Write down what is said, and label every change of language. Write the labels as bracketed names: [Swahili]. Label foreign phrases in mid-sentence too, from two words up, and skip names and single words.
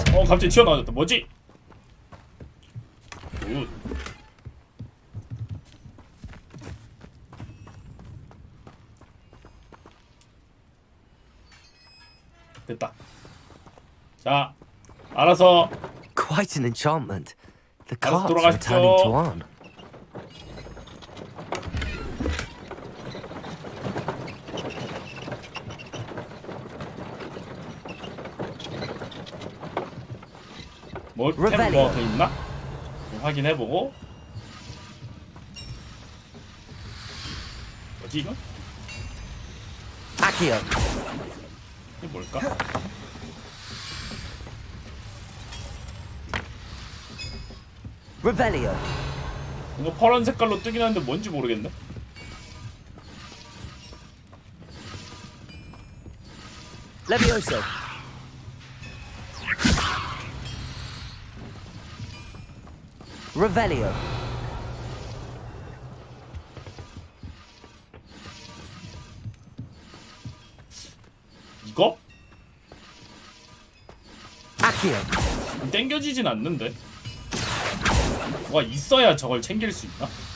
[Korean] 갑자기 튀어나와졌다. 뭐지? 굿. 됐다. 자, 알아서. [English] Quite an enchantment. The [Korean] 알아서 [English] carts are returning to [Korean] 돌아가십시오. Arn. 뭐 템 뭐 더 있나? 좀 확인해보고. 뭐지 이거? [English] Accio. [Korean] 이게 뭘까? [English] Revelio. [Korean] 이거 파란 색깔로 뜨긴 하는데 뭔지 모르겠네. [English] Levioso. Revelio. [Korean] 이거? [English] Accio. [Korean] 땡겨지진 않는데. 뭐가 있어야 저걸 챙길 수 있나?